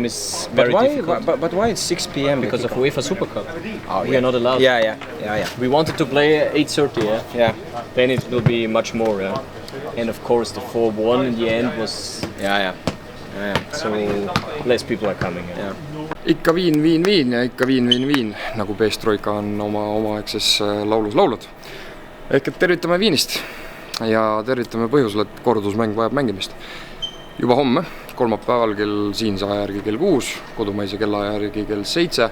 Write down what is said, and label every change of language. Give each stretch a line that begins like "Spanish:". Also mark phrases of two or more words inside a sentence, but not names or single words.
English: is very difficult. But why it's 6 p.m. Because of UEFA Super Cup. Oh, We are not allowed. Yeah. We wanted to play 8:30. Yeah. Yeah. Then it will be much more. Yeah. And of course, the 4-1 in the end was. Yeah. So less people are coming. Yeah.
Estonian: Ikka viin ja ikka viin, nagu Peestroika on omaaegses laulus laulud. Ehk et tervitame Viinist ja tervitame põhjusel, et kordusmäng vajab mängimist. Juba homme kolmapäeval siinse aja järgi kell 6, kodumaise kellaaja järgi kell 7.